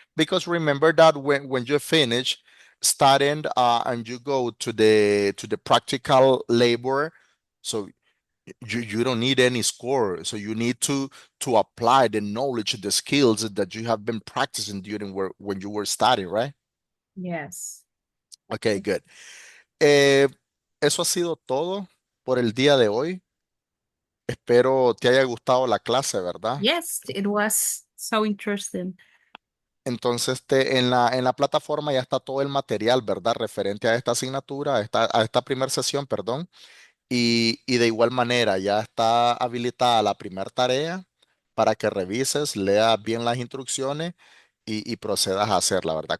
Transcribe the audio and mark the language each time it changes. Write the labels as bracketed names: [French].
[English] Because remember that when you finish studying and you go to the practical labor, so you don't need any score, so you need to apply the knowledge, the skills that you have been practicing during when you were studying, right? Yes. Okay, good. [Spanish] Eh, Eso ha sido todo por el día de hoy. Espero te haya gustado la clase, ¿verdad? [English] Yes, it was so interesting. [Spanish] Entonces, en la plataforma ya está todo el material, ¿verdad? Referente a esta asignatura, a esta primera sesión, perdón. Y de igual manera, ya está habilitada la primera tarea para que revises, leas bien las instrucciones y procedas a hacerla, ¿verdad?